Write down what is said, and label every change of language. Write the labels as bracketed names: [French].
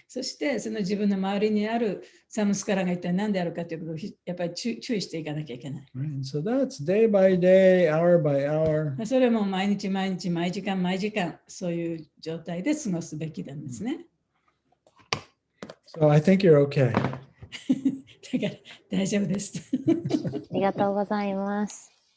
[Japanese] そしてその自分の周りにあるサムスカラが一体何であるかということをやっぱり注意していかなきゃいけない。 [English] Right? So that's day by day, hour by hour. [Japanese] それも毎日、毎時間、そういう状態で過ごすべきなんですね。 [English] So I think you're okay. [Japanese] だから大丈夫です。ありがとうございます。